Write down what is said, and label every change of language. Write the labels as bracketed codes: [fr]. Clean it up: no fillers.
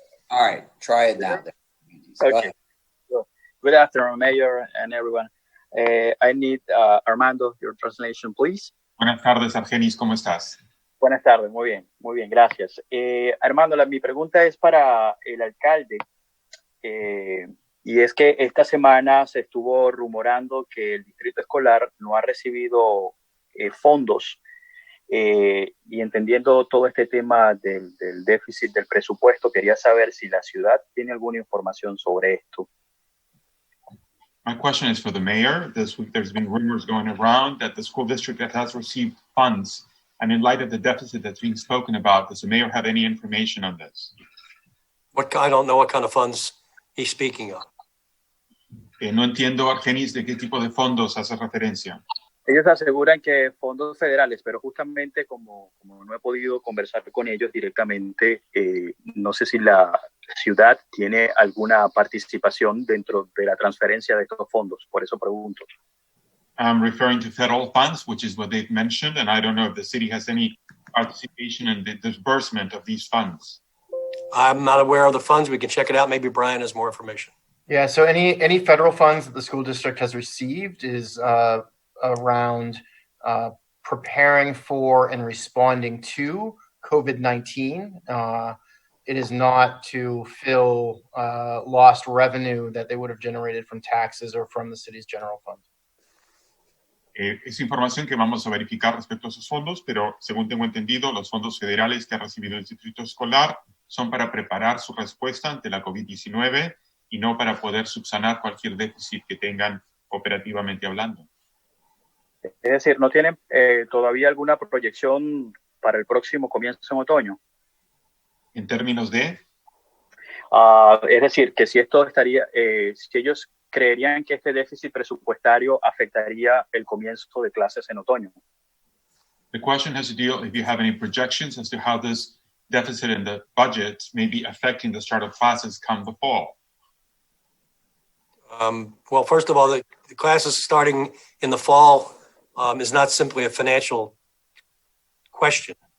[en] All right, try it now. Okay. Good afternoon, Mayor and everyone. I need Armando, your translation, please. [es] Buenas tardes, Argenis, ¿cómo estás? Buenas tardes, muy bien, gracias. Armando, mi pregunta es para el alcalde. Y es que esta semana se estuvo rumorando que el distrito escolar no ha recibido fondos y entendiendo todo este tema del déficit del presupuesto, quería saber si la ciudad tiene alguna información sobre esto. [en] My question is for the mayor. This week there's been rumors going around that the school district has received funds, and in light of the deficit that's being spoken about, does the mayor have any information on this? I don't know what kind of funds he's speaking of. [es] No entiendo, Argenis, de qué tipo de fondos hace referencia. Ellos aseguran que fondos federales, pero justamente como no he podido conversar con ellos directamente, no sé si la ciudad tiene alguna participación dentro de la transferencia de estos fondos, por eso pregunto. [en] I'm referring to federal funds, which is what they've mentioned, and I don't know if the city has any participation in the disbursement of these funds. I'm not aware of the funds. We can check it out. Maybe Brian has more information. Yeah, so any federal funds that the school district has received is around preparing for and responding to COVID-19. It is not to fill lost revenue that they would have generated from taxes or from the city's general fund. [es] Es información que vamos a verificar respecto a esos fondos, pero según tengo entendido, los fondos federales que ha recibido el distrito escolar son para preparar su respuesta ante la COVID-19 y no para poder subsanar cualquier déficit que tengan operativamente hablando. Es decir, ¿no tienen todavía alguna proyección para el próximo comienzo en otoño? En términos de... es decir, que si esto estaría, si ellos creerían que este déficit presupuestario afectaría el comienzo de clases en otoño. [en] The question has to deal if you have any projections as to how this deficit in the budget may be affecting the start of classes come the fall. Well, first of all, the classes starting in the fall is not simply a financial question.